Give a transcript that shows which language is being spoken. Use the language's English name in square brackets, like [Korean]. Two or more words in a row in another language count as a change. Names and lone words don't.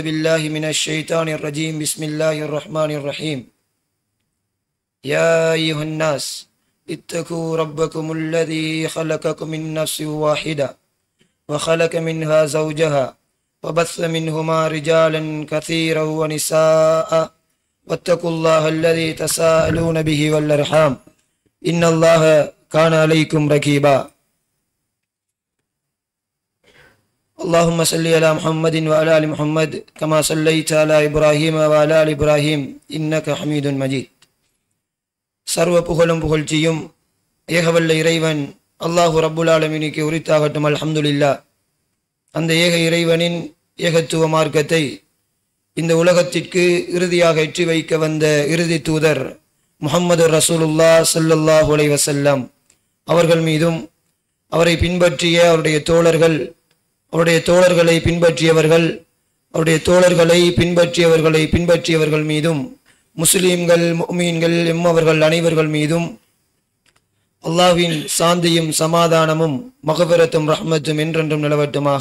[Arabic] بالله من الشيطان الرجيم بسم الله الرحمن الرحيم يا أيها الناس اتقوا ربكم الذي خلقكم من نفس واحدة وخلق منها زوجها وبث منهما رجالا كثيرا ونساء واتقوا الله الذي تساءلون به والأرحام إن الله كان عليكم رقيبا. اللهم صل على محمد وعلى آل محمد كما صليت على إبراهيم وعلى آل إبراهيم إنك حميد مجيد. [Tamil] சர்வ புகழும் புகழ்ச்சியும் ஏகவல்ல இறைவன் [Arabic] الله رب العالمين [Tamil] உரித்தாகட்டும். [Arabic] அல்ஹம்துலில்லாஹ். [Tamil] அந்த ஏக இறைவனின் ஏகத்துவ மார்க்கத்தை இந்த உலகத்திற்கு இறுதியாக எற்றி வைக்க வந்த இறுதி தூதர் முஹம்மது [Arabic] رسول الله صلى الله عليه وسلم [Tamil] அவர்கள் மீதும் அவரை பின்பற்றிய அவருடைய தோழர்கள், அவருடைய தோழர்களை பின்பற்றியவர்கள், அவருடைய தோழர்களை பின்பற்றியவர்கள் மீதும் முஸ்லீம்கள் முஃமின்கள் எம்மவர்கள் அனைவர்கள் மீதும் அல்லாஹ்வின் சாந்தியும் சமாதானமும் மக்ஃபிரத்தும் ரஹ்மத்தும் என்றென்றும் நிலவட்டுமாக.